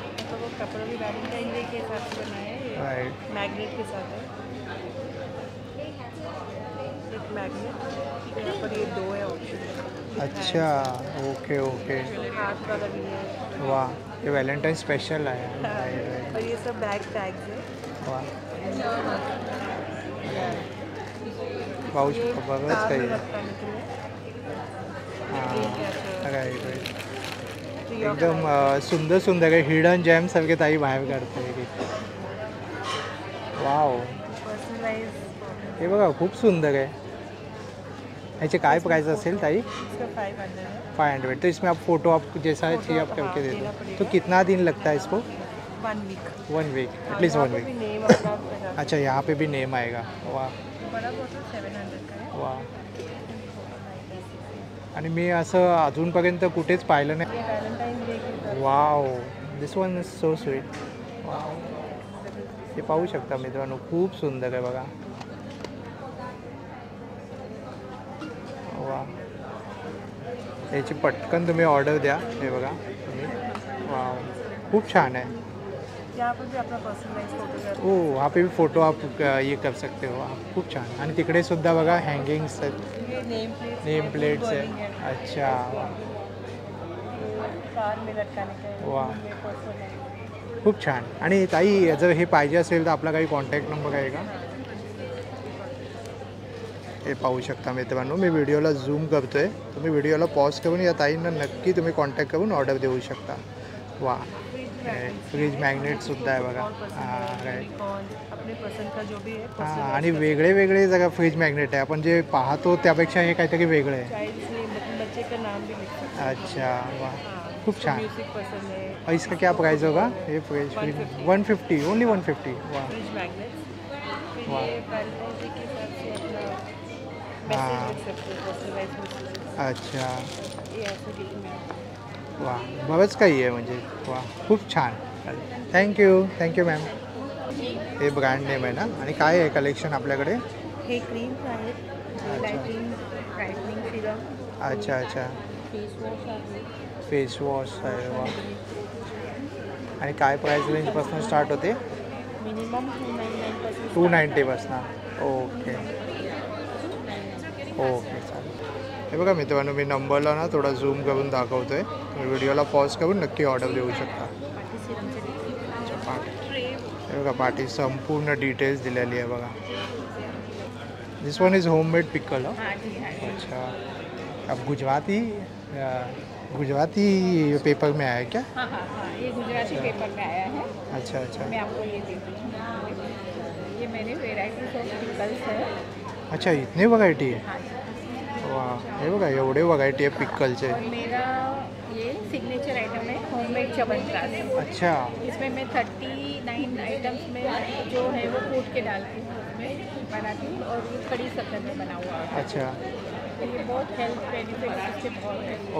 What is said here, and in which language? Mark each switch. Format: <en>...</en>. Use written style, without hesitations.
<hi>तो वो कपड़ों की वैलेंटाइन डे के हिसाब से बनाया है.</hi> <en>Right.</en> <hi>मैग्नेट के साथ है. एक मैग्नेट यहाँ पर ये 2 है ऑप्शन. अच्छा ओके ओके. हाथ वाला भी है.</hi> <mr>वा हे व्हॅलेंटाईन स्पेशल आहे.</mr> <en>Right right.</en> <hi>और ये सब बैग टैग्स है.</hi> <mr>वा पाहू शकतो बरंच</mr> <en>कार</en> <mr>काही</mr> <hi>में लटकाने के लिए.</hi> <mr>हां राईट राईट. एकदम सुंदर सुंदर आहे. हिडन जॅम सारखे ताई बाहेर काढते. वाव</mr> <en>personalise</en> <mr>हे बघा खूप सुंदर आहे. ह्याचे काय प्राइस असेल ताई?</mr> <hi>इसका 500 है. 500. तो इसमें आप फोटो आप जैसा चाहिए आप करके दे दो. तो कितना दिन लगता है इसको?</hi> <en>1 week. 1 week at least 1 week.</en> <hi>Name अपना लगा. अच्छा यहाँ पे भी नेम आएगा. वाह बड़ा बोतल 700 का है. वाह.</hi> <mr>आणि मी असं अजूनपर्यंत कुठेच पाहिलं नाही.</mr> <hi>ये वैलेंटाइन डे की तरफ.</hi> <en>Wow this one is so sweet.</en> <mr>Wow हे पाहू शकता मित्रांनो खूप सुंदर आहे बघा. वा याची पटकन तुम्ही ऑर्डर द्या. हे बघा तुम्ही. वाव खूप छान है.</mr> <hi>यहाँ पर भी अपना पर्सनलाइज फोटो कर. ओ वहाँ पे भी फ़ोटो आप ये कर सकते हो.</hi> <mr>खूप छान. आणि तिकडे सुद्धा बघा हँगिंग्स आहेत.</mr> <hi>ये</hi> <mr>नेम प्लेट्स आहे. अच्छा</mr> <hi>कार में लटकाने का है. वाह ये पर्सनलाइज.</hi> <mr>खूप छान. आणि ताई जर हे पाहिजे असेल तर आपला काही कॉन्टॅक्ट नंबर आहे का? हे पाहू शकता मित्रांनो मी व्हिडिओला झूम करतो आहे. तुम्ही व्हिडिओला पॉज करून या ताईंना नक्की तुम्ही कॉन्टॅक्ट करून ऑर्डर देऊ शकता. वा फ्रीज मॅग्नेटसुद्धा आहे बघा. हां राईट.</mr> <hi>अपने पसंद का जो भी है</hi> <mr>हां आणि वेगळे वेगळे जगा फ्रीज मॅग्नेट आहे. आपण जे पाहतो त्यापेक्षा हे काहीतरी वेगळं आहे.</mr> <hi>बच्चे का नाम भी लिख सकते</hi> <mr>अच्छा वाह खूप छान.</mr> <hi>म्यूजिक पसंद है और इसका क्या प्राइस होगा ये फ्रिज?</hi> <en>150 only 150. वाह</en> <hi>फ्रिज मैग्नेट फिर वाह. ये बैलकनी के हिसाब से अपना हाँ. मैसेज लिख सकते हो पर्सनलाइज मैसेज अच्छा ये ऐसे लिखना</hi> <mr>वा बरंच काही आहे म्हणजे वा खूप छान. Thank you ma'am. हे ब्रँड नेम आहे ना. आणि काय आहे कलेक्शन आपल्याकडे? हे क्रीम्स आहेत लाइटिंग ब्राइटनिंग सिरम अच्छा अच्छा फेस वॉश आहे फेस वॉश आहे वा. आणि काय प्राईस रेंजपासून स्टार्ट होते?</mr> <en>minimum 299</en> <mr>290पासून. ओके ओके चालेल. हे बघा मित्रांनो मी नंबरला ना थोडा झूम करून दाखवतो आहे. तुम्ही व्हिडिओला पॉज करून नक्की ऑर्डर देऊ शकता. हे बघा पाठी संपूर्ण डिटेल्स दिलेली आहे बघा.</mr> <en>This one is homemade pickle.</en> <hi>अच्छा अब गुजराती पेपर में आया है क्या? हाँ हाँ हाँ ये गुजराती पेपर में आया है. अच्छा अच्छा मैं आपको ये देती हूँ. ये मैंने वेराइटीज ऑफ पिकल्स है.</hi> <mr>अच्छा इतने व्हरायटी आहे. वाह हे बघा एवढे व्हरायटी आहे पिकलचे.</mr> <hi>और मेरा ये सिग्नेचर आइटम है होममेड च्यवनप्राश. अच्छा इसमें मैं 39 आइटम्स में जो है वो कूट के डालती हूँ उसमें बनाती हूँ और ये खड़ी शक्कर में बना हुआ है. अच्छा तो ये बहुत हेल्थ बेनिफिट इसके बहुत है.</hi>